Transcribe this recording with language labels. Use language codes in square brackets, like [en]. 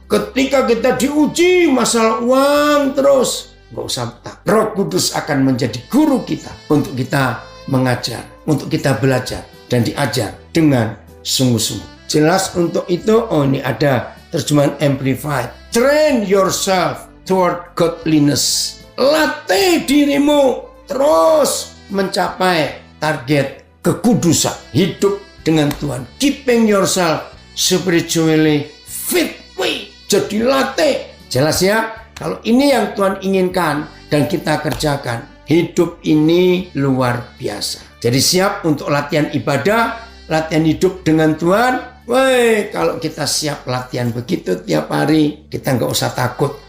[id] Ketika kita diuji masalah uang terus, nggak usah tak. Roh Kudus akan menjadi guru kita untuk kita mengajar, untuk kita belajar dan diajar dengan sungguh-sungguh. Jelas untuk itu, oh ini ada terjemahan Amplified. [en] Train yourself toward godliness. [id] Latih dirimu terus mencapai target kekudusan, hidup dengan Tuhan. [en] Keeping yourself spiritually fit. [id] Jadi latih. Jelas ya? Kalau ini yang Tuhan inginkan dan kita kerjakan, hidup ini luar biasa. Jadi siap untuk latihan ibadah, latihan hidup dengan Tuhan. Woi, kalau kita siap latihan begitu tiap hari, kita nggak usah takut.